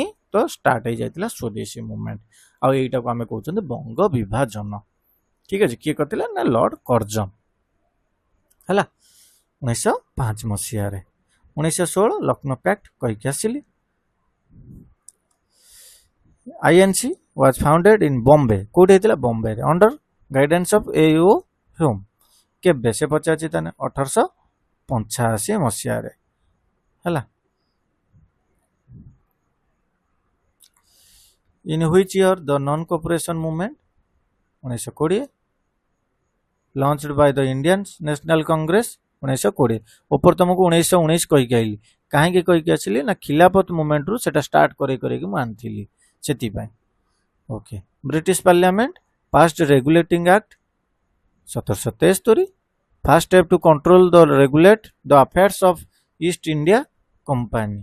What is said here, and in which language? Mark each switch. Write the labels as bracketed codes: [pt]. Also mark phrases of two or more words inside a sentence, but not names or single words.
[or] ତ ଷ୍ଟାର୍ଟ ହେଇଯାଇଥିଲା ସ୍ୱଦେଶୀ ମୁଭମେଣ୍ଟ। ଆଉ ଏଇଟାକୁ ଆମେ କହୁଛନ୍ତି ବଙ୍ଗ ବିଭାଜନ। ଠିକ ଅଛି, କିଏ କରିଥିଲେ ନା ଲର୍ଡ କର୍ଜନ ହେଲା 1905 ମସିହାରେ। 1916 ଲକ୍ଷ୍ନୌ ପ୍ୟାକ୍ଟ କହିକି ଆସିଲି। ଆଇଏନସି [en] was founded in [or] ବମ୍ବେ। କୋଉଠି ହେଇଥିଲା? [en] ବମ୍ବେରେ, under guidance of AO ହ୍ୟୁମ। [or] କେବେ? ସେ ପଚାରିଛି ତାନେ 1885 ମସିହାରେ ହେଲା। [en] In which year the non-cooperation movement 1920 launched by the Indian National Congress 1920। [or] ଉପରେ ତମକୁ 1919 କହିକି ଆଇଲି। କାହିଁକି କହିକି ଆସିଲି ନା ଖିଲାଫତ ମୁଭମେଣ୍ଟରୁ ସେଟା ଷ୍ଟାର୍ଟ କରିକି ମୁଁ ଆଣିଥିଲି ସେଥିପାଇଁ। ଓକେ। [en] British Parliament passed Regulating Act 1773. first step to control the regulate the affairs of East India Company.